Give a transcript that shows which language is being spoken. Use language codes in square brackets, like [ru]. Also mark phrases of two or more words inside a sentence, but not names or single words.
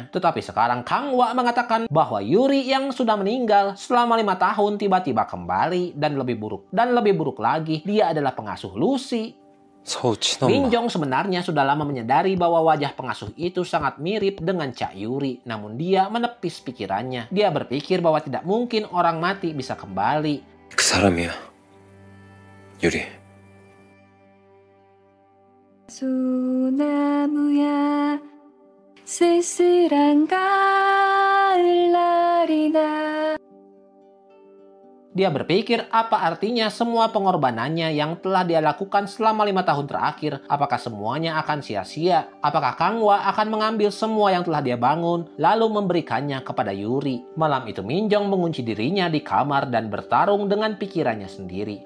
[id] Tetapi sekarang Kangwa mengatakan bahwa Yuri yang sudah meninggal selama 5 tahun tiba-tiba kembali dan lebih buruk lagi, dia adalah pengasuh Lucy. Minjong sebenarnya sudah lama menyadari bahwa wajah pengasuh itu sangat mirip dengan Cak Yuri, namun dia menepis pikirannya. Dia berpikir bahwa tidak mungkin orang mati bisa kembali. [ko] 그 사람이야, 유리. 소나무야 쓸쓸한 가을 날이나 [id] Dia berpikir apa artinya semua pengorbanannya yang telah dia lakukan selama 5 tahun terakhir. Apakah semuanya akan sia-sia? Apakah Kangwa akan mengambil semua yang telah dia bangun lalu memberikannya kepada Yuri? Malam itu Minjong mengunci dirinya di kamar dan bertarung dengan pikirannya sendiri.